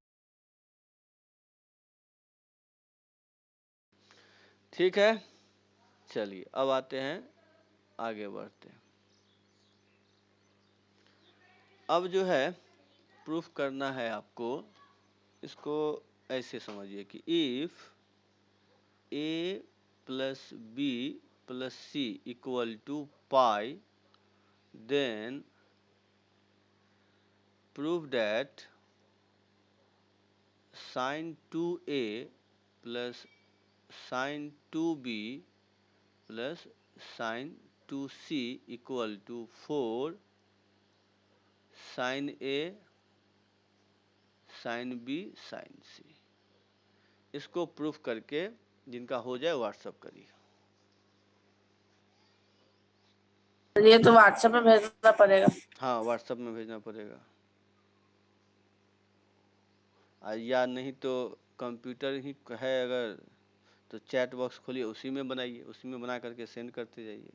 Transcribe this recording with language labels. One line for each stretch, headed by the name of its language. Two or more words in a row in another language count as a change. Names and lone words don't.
Hindi: ठीक है, चलिए अब आते हैं, आगे बढ़ते हैं। अब जो है प्रूफ करना है आपको, इसको ऐसे समझिए कि
English: if a plus b plus c equal to pi then prove that sin 2a plus sin 2b plus sin 2c equal to 4 sin a sin b sin c।
Hindi: इसको प्रूफ करके जिनका हो जाए व्हाट्सअप करिए। तो ये तो व्हाट्सएप में भेजना पड़ेगा। हाँ, व्हाट्सअप में भेजना पड़ेगा, या नहीं तो कंप्यूटर ही है अगर, तो
English: chat box
Hindi: खोलिए, उसी में बनाइए, उसी में बना करके सेंड करते जाइए।